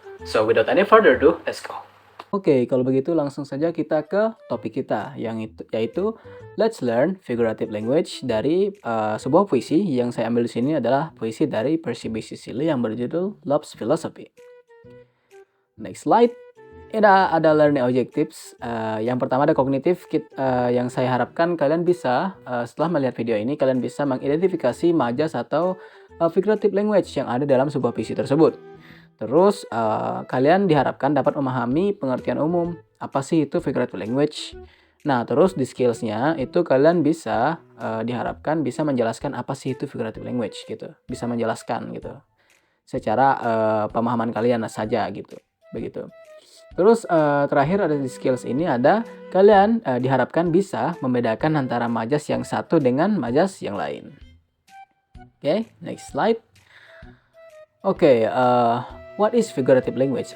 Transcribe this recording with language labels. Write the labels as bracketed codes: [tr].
[en] So, without any further ado, let's go. [id] Oke, kalau begitu langsung saja kita ke topik kita, yaitu Let's Learn Figurative Language dari sebuah puisi yang saya ambil di sini adalah puisi dari Percy Bysshe Shelley yang berjudul Love's Philosophy. [en] Next slide. [id] Ini ada learning objectives. Yang pertama ada kognitif. Yang saya harapkan kalian bisa, setelah melihat video ini, kalian bisa mengidentifikasi majas atau figurative language yang ada dalam sebuah puisi tersebut. Terus, kalian diharapkan dapat memahami pengertian umum. Apa sih itu figurative language? Nah, terus di skills-nya itu kalian bisa, diharapkan bisa menjelaskan apa sih itu figurative language gitu. Bisa menjelaskan gitu. Secara pemahaman kalian saja gitu. Begitu. Terus terakhir ada di skills ini ada kalian diharapkan bisa membedakan antara majas yang satu dengan majas yang lain. [en] Oke, next slide. Oke, what is figurative language?